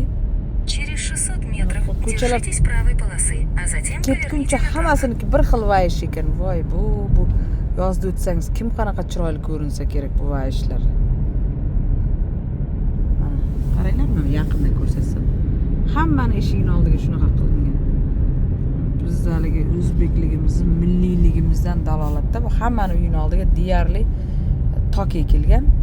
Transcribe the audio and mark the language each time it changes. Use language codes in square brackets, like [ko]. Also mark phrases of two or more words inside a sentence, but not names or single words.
[ru] Через 600 метров Кучалап. держитесь правой полосы, а затем [uz] Ketguncha [ru] поверните направо. [uz] hammasiniki bir xil vayish ekan. Voy, bu yozda o'tsangiz kim qanaqa chiroyli ko'rinsa kerak bu vayishlar. Mana qaranglarmi yaqindan ko'rsatsam. Hammani eshigining oldiga shunaqa qilingan. Biz haligi o'zbekligimizni, milliyligimizdan dalolatda bu hammani uyining oldiga deyarli tok ekilgan.